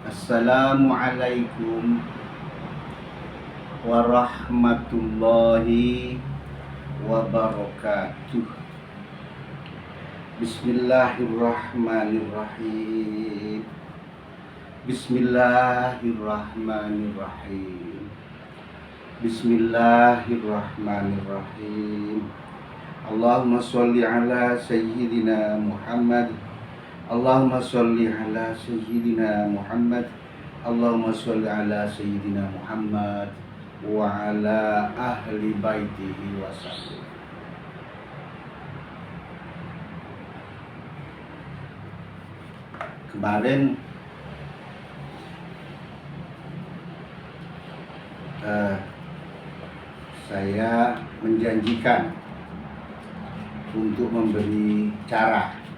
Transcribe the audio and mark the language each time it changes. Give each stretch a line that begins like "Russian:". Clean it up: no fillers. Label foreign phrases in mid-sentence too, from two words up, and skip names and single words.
Arabic: السلام عليكم ورحمة الله وبركاته. بسم الله الرحمن الرحيم. بسم الله الرحمن الرحيم. بسم الله الرحمن الرحيم. اللهم صل على سيدنا محمد. اللهم صل على سيدنا محمد. اللهم صل على سيدنا محمد وعلى أهل بيته وسلم.
Indonesian: Kemarin saya menjanjikan untuk memberi cara.